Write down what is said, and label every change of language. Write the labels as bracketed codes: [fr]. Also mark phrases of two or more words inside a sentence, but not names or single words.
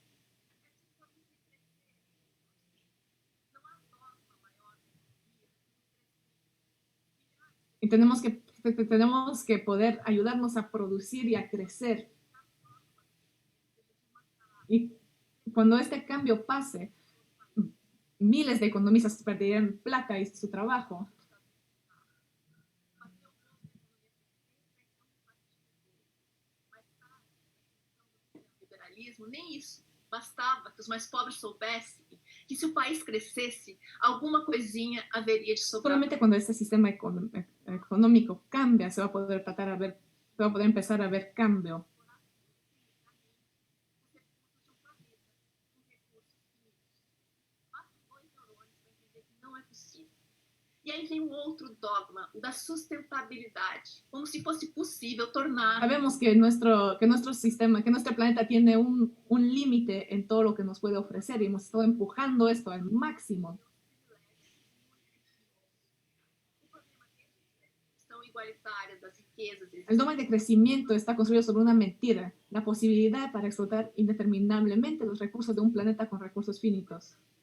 [es] Y tenemos que poder ayudarnos a producir y a crecer. Y cuando este cambio pase, miles de economistas perderán plata y su trabajo. [pt] Liberalismo, nem isso. Bastava que os mais pobres soubessem que se o país crescesse, alguma coisinha haveria de sobrar. [es] Solamente cuando este sistema económico cambia, se va a poder empezar a ver cambio. [pt] E aí vem um outro dogma, o da sustentabilidade, como se fosse possível tornar... [es] Sabemos que nuestro sistema, que nuestro planeta tiene un límite en todo lo que nos puede ofrecer y hemos estado empujando esto al máximo. El dogma de crecimiento está construido sobre una mentira, la posibilidad para explotar indeterminablemente los recursos de un planeta con recursos finitos.